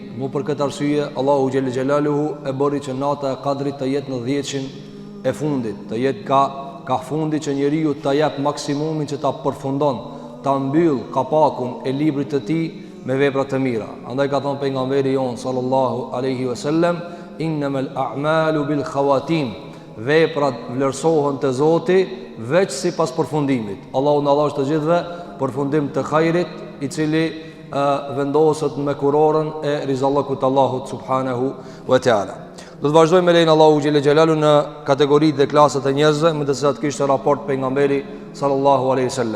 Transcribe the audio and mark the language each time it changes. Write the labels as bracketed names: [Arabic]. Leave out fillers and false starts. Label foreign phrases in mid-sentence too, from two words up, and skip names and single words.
[Albanian] Mu për këtë arsye Allahu [Arabic] جل جلاله [Albanian] e bëri që nata e Kadrit të jetë në 10-shin e fundit, të jetë ka fundi që njeriu ta jap maksimumin që ta përfundon, ta mbyll kapakun e librit të tij me vepra të mira. Andaj ka thënë pejgamberi jon [Arabic] صلى الله عليه وسلم إنما الأعمال بالخواتيم, [Albanian] veprat vlerësohen te Zoti veç sipas përfundimit. Allahu na dhash të gjithëve përfundim të hajrit, i cili vendoset me kurorën e rizallakut Allahut [Arabic] سبحانه وتعالى. [Albanian] Do të vazhdojmë me lein Allahu [Arabic] جل جلاله [Albanian] në kategoritë dhe klasat e njerëzve me të cilat kishte raport pejgamberi [Arabic] صلى الله عليه وسلم.